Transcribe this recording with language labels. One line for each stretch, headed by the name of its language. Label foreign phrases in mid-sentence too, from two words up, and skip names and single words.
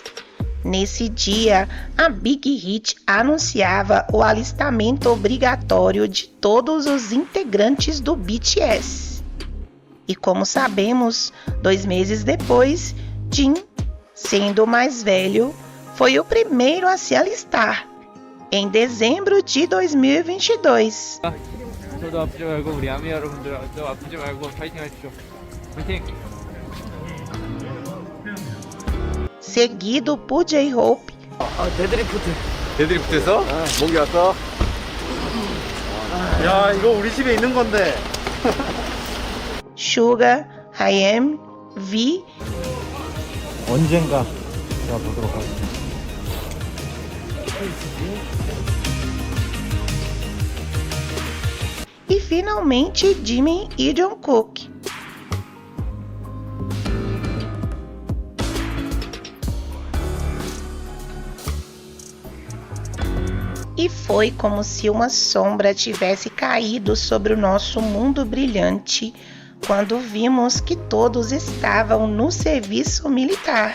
Portuguese: Nesse dia, a Big Hit anunciava o alistamento obrigatório de todos os integrantes do BTS. E como sabemos, 2 meses depois, Jin, sendo o mais velho, foi o primeiro a se alistar, em dezembro de 2022.
Korean: 저도 아프지 말고 우리 아미 여러분들도 아프지 말고 파이팅 하십시오. 파이팅!
Portuguese: Seguido por J-Hope,
Korean: 데드리프트에서? 목이 왔어? 야, 이거 우리 집에 있는 건데.
Portuguese: Suga, Haim, V
Korean: 언젠가 제가 보도록 하겠습니다.
Portuguese: e finalmente Jimin e Jungkook. E foi como se uma sombra tivesse caído sobre o nosso mundo brilhante quando vimos que todos estavam no serviço militar.